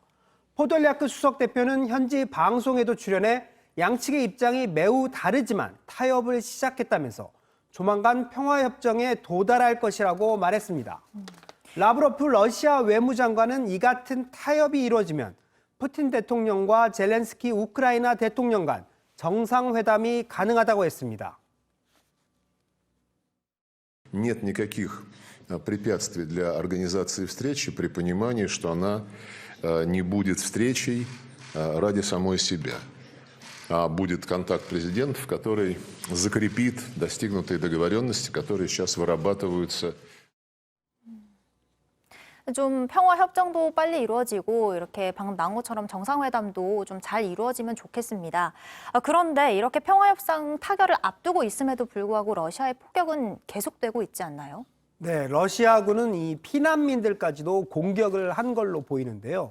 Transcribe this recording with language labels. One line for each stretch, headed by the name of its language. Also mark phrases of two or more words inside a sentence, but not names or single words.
Korean: 포돌리아크 수석 대표는 현지 방송에도 출연해 양측의 입장이 매우 다르지만 타협을 시작했다면서 조만간 평화협정에 도달할 것이라고 말했습니다. 라브로프 러시아 외무장관은 이 같은 타협이 이루어지면 푸틴 대통령과 젤렌스키 우크라이나 대통령 간 정상회담이 가능하다고 했습니다.
Russian: Нет никаких препятствий для организации встречи при понимании, что она не будет встречей ради самой себя, а будет контакт президентов, который закрепит достигнутые договоренности, которые сейчас вырабатываются.
Korean: 좀 평화 협정도 빨리 이루어지고 이렇게 방금 나온 것처럼 정상회담도 좀 잘 이루어지면 좋겠습니다. 그런데 이렇게 평화 협상 타결을 앞두고 있음에도 불구하고 러시아의 폭격은 계속되고 있지 않나요? 네, 러시아군은 이 피난민들까지도 공격을 한 걸로 보이는데요.